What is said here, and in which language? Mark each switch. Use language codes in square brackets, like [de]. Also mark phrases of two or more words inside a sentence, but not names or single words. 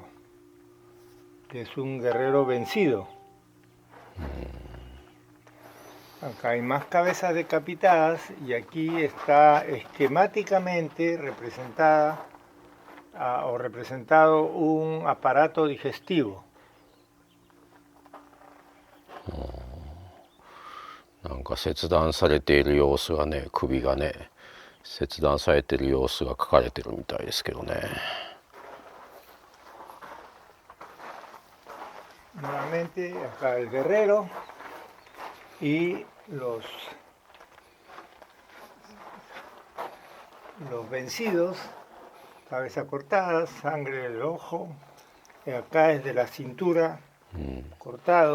[es] Es un guerrero vencido. Acá hay más cabezas decapitadas, y aquí está esquemáticamente representada o representado un aparato digestivo. [ja] なんか切断されている様子がね、首がね切断されている様子が描かれてるみたいですけどね。 [es] Nuevamente acá el guerrero y los vencidos, cabeza cortada, sangre del ojo, y acá es de la cintura, cortado.